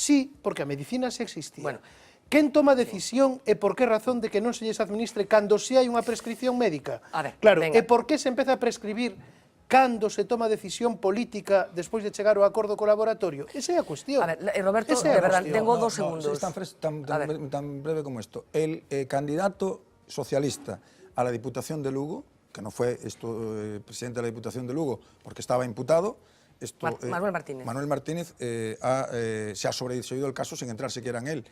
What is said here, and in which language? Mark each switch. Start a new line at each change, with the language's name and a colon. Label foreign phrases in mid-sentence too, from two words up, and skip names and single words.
Galician: Sí, porque a medicina xa existía. Bueno, Quen toma decisión e por que razón de que non se lles administre cando se hai unha prescripción médica?
Spanish: A ver, claro, venga.
Galician: e por que se empeza a prescribir cando se toma decisión política despois de chegar ao acordo co laboratorio? Esa é a cuestión.
Spanish: A ver, Roberto,
Galician: Esa é
Spanish: de
Galician: a
Spanish: verdad,
Galician: cuestión.
Spanish: tengo 2 segundos. Es tan breve como esto. El candidato socialista a la Diputación de Lugo, que no fue presidente de la Diputación de Lugo porque estaba imputado, Manuel Martínez. Manuel Martínez se ha sobreseído el caso sin entrar siquiera en él.